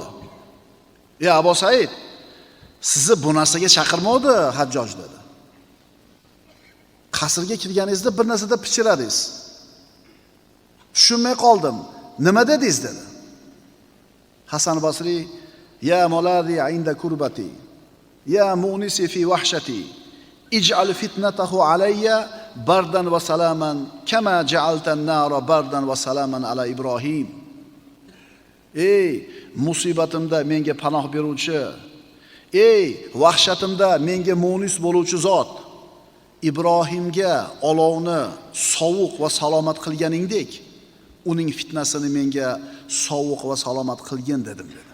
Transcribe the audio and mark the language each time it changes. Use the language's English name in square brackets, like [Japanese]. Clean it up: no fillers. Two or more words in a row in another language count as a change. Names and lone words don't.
[Uzbek] "Ya Abu Said, sizni bu narsaga chaqirmovdi Hajjoj" dedi. "Qasrga kirganingizda bir narsada pichiradingiz. Tushunmay qoldim. Nima dedingiz?" dedi. [Arabic] Hasan Basriy يا ملاذي عند كربتي يا مؤنسي في وحشتي اجعل فتنته علي بردا وسلاما كما جعلت النار بردا وسلاما على إبراهيم. [Uzbek] Ey musibatimda menga panoh beruvchi, ey vahshatimda menga munis bo'luvchi zot, Ibrohimga olovni sovuq va salomat qilganingdek, uning fitnasini menga sovuq va salomat qilgin dedim dedi.